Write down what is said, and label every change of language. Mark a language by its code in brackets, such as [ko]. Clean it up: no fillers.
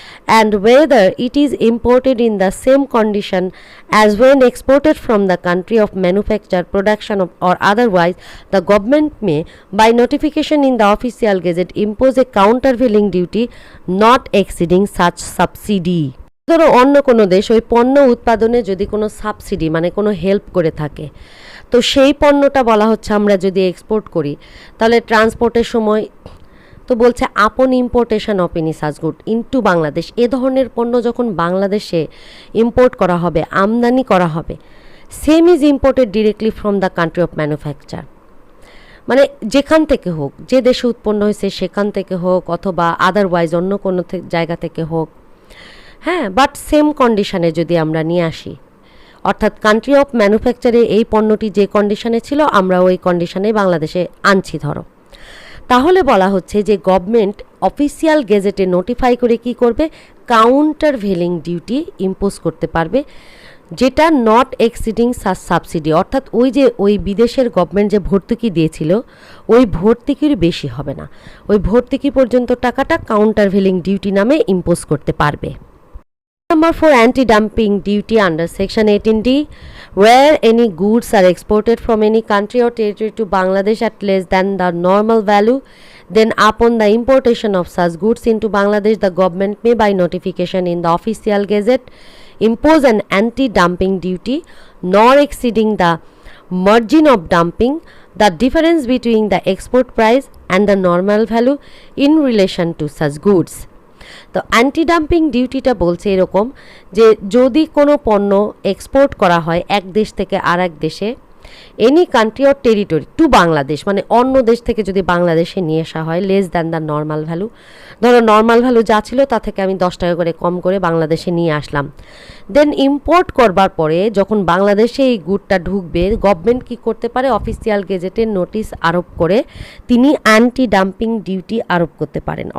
[en] and whether it is imported in the same condition as when exported from the country of manufacture, production or otherwise, the government may by notification in the official gazette impose a countervailing duty not exceeding such subsidy. [bn] ধরো অন্য কোনো দেশ ওই পণ্য উৎপাদনে যদি কোনো subsidy মানে কোনো হেল্প করে থাকে, তো সেই পণ্যটা বলা হচ্ছে আমরা যদি এক্সপোর্ট করি তাহলে ট্রান্সপোর্টের সময় তো বলছে [en] upon importation of any such good into Bangladesh, [bn] এ ধরনের পণ্য যখন বাংলাদেশে ইম্পোর্ট করা হবে, আমদানি করা হবে, [en] same is imported directly from the country of manufacture, [bn] মানে যেখান থেকে হোক, যে দেশে উৎপন্ন হয়েছে সেখান থেকে হোক অথবা আদারওয়াইজ অন্য কোনো জায়গা থেকে হোক, হ্যাঁ, বাট সেম কন্ডিশনে যদি আমরা নিয়ে আসি, অর্থাৎ কান্ট্রি অফ ম্যানুফ্যাকচারে এই পণ্যটি যে কন্ডিশনে ছিল আমরা ওই কন্ডিশনে বাংলাদেশে আনছি ধরো, তাহলে বলা হচ্ছে যে গভর্নমেন্ট অফিসিয়াল গেজেটে নোটিফাই করে কি করবে, কাউন্টার ভেলিং ডিউটি ইম্পোজ করতে পারবে, যেটা নট এক্সিডিং সাবসিডি, অর্থাৎ ওই বিদেশের গভর্নমেন্ট যে ভর্তুকি দিয়েছিল ওই ভর্তুকির বেশি হবে না, ওই ভর্তুকি পর্যন্ত টাকাটা কাউন্টার ভেলিং ডিউটি নামে ইম্পোজ করতে পারবে। [en] Number 4, anti-dumping duty under section 18D, where any goods are exported from any country or territory to Bangladesh at less than the normal value, then upon the importation of such goods into Bangladesh, the government may by notification in the official gazette impose an anti-dumping duty nor exceeding the margin of dumping, the difference between the export price and the normal value in relation to such goods. [bn] তো anti dumping ডিউটিটা বলছে এরকম যে যদি কোনো পণ্য export করা হয় এক দেশ থেকে আর এক দেশে, [en] any country or territory to Bangladesh, [bn] মানে অন্য দেশ থেকে যদি বাংলাদেশে নিয়ে আসা হয় [en] less than the normal value, [bn] ধরো নর্মাল ভ্যালু যা ছিল তা থেকে আমি 10 টাকা করে কম করে বাংলাদেশে নিয়ে আসলাম, দেন ইম্পোর্ট করবার পরে যখন বাংলাদেশে এই গুডটা ঢুকবে, গভর্নমেন্ট কি করতে পারে, অফিসিয়াল গেজেটে নোটিশ আরোপ করে তিনি অ্যান্টি ডাম্পিং ডিউটি আরোপ করতে পারেন।